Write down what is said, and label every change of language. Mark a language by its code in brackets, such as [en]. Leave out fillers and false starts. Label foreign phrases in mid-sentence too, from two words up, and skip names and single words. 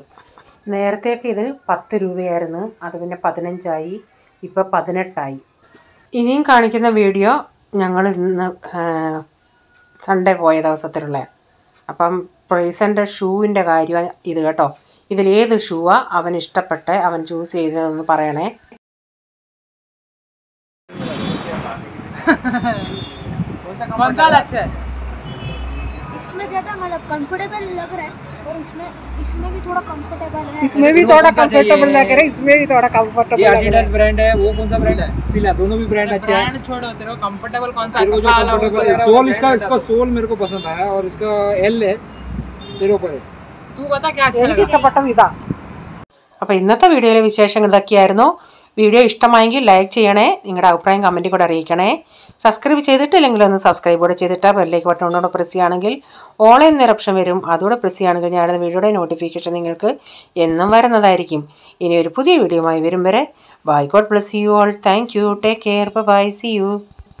[ml] നേരത്തേക്ക് ഇതിന് 10 രൂപയായിരുന്നു. അത് പിന്നെ 15 ഇപ്പോൾ 18. ഇനിയും കാണിക്കുന്ന വീഡിയോ ഞങ്ങൾ ഇന്ന് സൺഡേ പോയ ദിവസത്തിലുള്ള. അപ്പം പ്രൈസൻ്റെ ഷൂവിൻ്റെ കാര്യം ഇത് കേട്ടോ. ഇതിലേത് ഷൂവാണ് അവൻ ഇഷ്ടപ്പെട്ടെ, അവൻ ചൂസ് ചെയ്തതെന്ന് പറയണേ. [hi] इसमें ज़्यादा मतलब कंफर्टेबल लग रहा है और इसमें भी थोड़ा कंफर्टेबल है. इसमें भी थोड़ा कंफर्टेबल लग रहा है, इसमें भी थोड़ा कंफर्टेबल. ये एडिडास ब्रांड है, वो कौन सा ब्रांड है? फिलहाल दोनों भी ब्रांड अच्छे हैं. ब्रांड छोड़ो, तेरे को कंफर्टेबल कौन सा अच्छा लगा? सोल इसका सोल मेरे को पसंद आया और इसका एल है, तेरे ऊपर है. तू बता क्या अच्छा [ml] എനിക്ക് [hi] लगा? [ml] ഇഷ്ടപ്പെട്ടത് ഇതാ. അപ്പോൾ ഇന്നത്തെ വീഡിയോയിലെ വിശേഷങ്ങൾ ഇതൊക്കെയായിരുന്നു. വീഡിയോ ഇഷ്ടമായെങ്കിൽ ലൈക്ക് ചെയ്യണേ, നിങ്ങളുടെ അഭിപ്രായം കമൻറ്റിൽ കൂടെ അറിയിക്കണേ. സബ്സ്ക്രൈബ് ചെയ്തിട്ടില്ലെങ്കിൽ ഒന്ന് സബ്സ്ക്രൈബ് കൂടെ ചെയ്തിട്ട് [en] bell icon button [ml] കൊണ്ടോടെ പ്രസ് ചെയ്യുകയാണെങ്കിൽ ഓൾ എന്നൊരു ഓപ്ഷൻ വരും. അതുകൂടെ പ്രസ് ചെയ്യുകയാണെങ്കിൽ ഞാനിടുന്ന വീഡിയോയുടെ നോട്ടിഫിക്കേഷൻ നിങ്ങൾക്ക് എന്നും വരുന്നതായിരിക്കും. ഇനി ഒരു പുതിയ വീഡിയോയുമായി വരും വരെ ബൈ. [en] God bless you all. Thank you. Take care. Bye. See you.